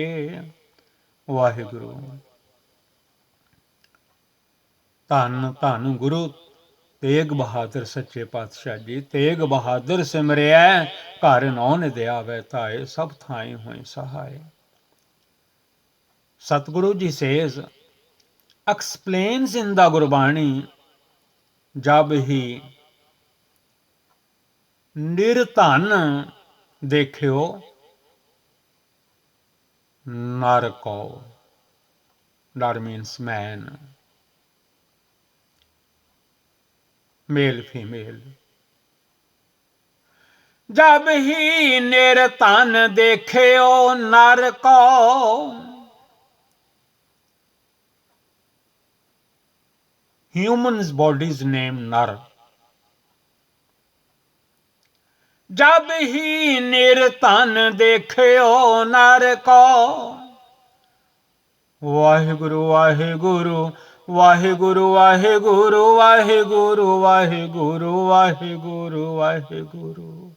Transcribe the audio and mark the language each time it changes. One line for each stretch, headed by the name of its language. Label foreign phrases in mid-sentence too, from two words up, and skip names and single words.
Punjabi: वाहिगुरु। ਧੰਨ ਧੰਨ ਗੁਰੂ ਤੇਗ ਬਹਾਦਰ ਸੱਚੇ ਪਾਤਸ਼ਾਹ ਜੀ। ਤੇਗ ਬਹਾਦਰ ਸਿਮਰਿਆ ਘਰ ਨੌ ਨਿਧਿ ਆਵੇ ਤਾਏ, ਸਭ ਥਾਈ ਹੁਈ ਸਹਾਇ।
English: Satguru ji says, explains in the Gurbani,
Hindi: जब ही निर्धन देखियो नर को, नर
English: means man, male female।
Hindi: जब ही निर्धन देखियो नर को,
English: human's body's name नर।
Hindi: जब ही निर्धन देखियो नर को,
Punjabi: ਵਾਹਿਗੁਰੂ ਵਾਹਿਗੁਰੂ ਵਾਹਿਗੁਰੂ ਵਾਹਿਗੁਰੂ ਵਾਹਿਗੁਰੂ ਵਾਹਿਗੁਰੂ ਵਾਹਿਗੁਰੂ ਵਾਹਿਗੁਰੂ।